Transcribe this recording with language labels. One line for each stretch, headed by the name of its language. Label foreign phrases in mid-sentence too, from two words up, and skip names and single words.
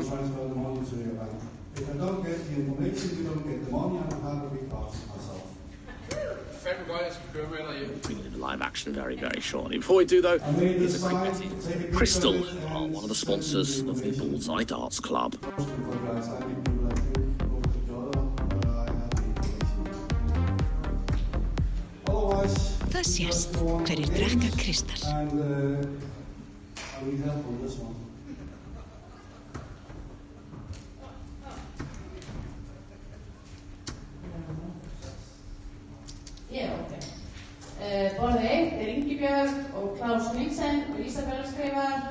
English: If I don't get the information, you don't get the money, and I have a big part myself. Bring you the live action very, very shortly. Before we do, though, here's a quick message. Crystal are one of the sponsors of the Bullseye Darts Club.
Icelandic: Það sést hverjir drekka kristal. Borðið 1 Ingibjörg og Klaus Nielsen og Isabel skrifar.